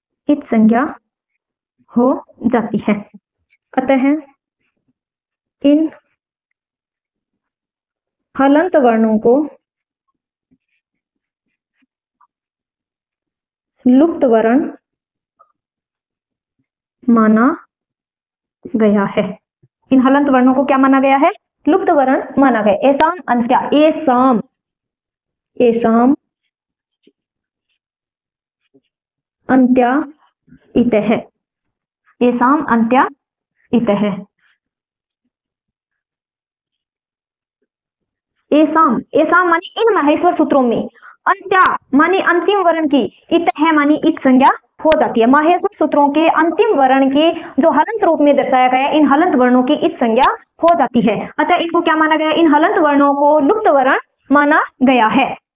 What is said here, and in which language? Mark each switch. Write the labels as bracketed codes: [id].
[hi] इत संज्ञा हो जाती है। अतः इन हलंत वर्णों को लुप्त वर्ण माना गया है। इन हलंत वर्णों को क्या माना गया है? लुप्त वर्ण माना गया। [sa] येषाम् अन्त्या, येषाम् अन्त्या इतः, येषाम् अन्त्या इतः। [hi] येषाम् मानी इन माहेश्वर सूत्रों में, अंत्या मानी अंतिम वर्ण की, इतः मानी इत संज्ञा हो जाती है। माहेश्वर सूत्रों के अंतिम वर्ण की जो हलंत रूप में दर्शाया गया इन हलंत वर्णों की इत संज्ञा हो जाती है। अतः इनको क्या माना गया? इन हलंत वर्णों को लुप्त वर्ण माना गया है।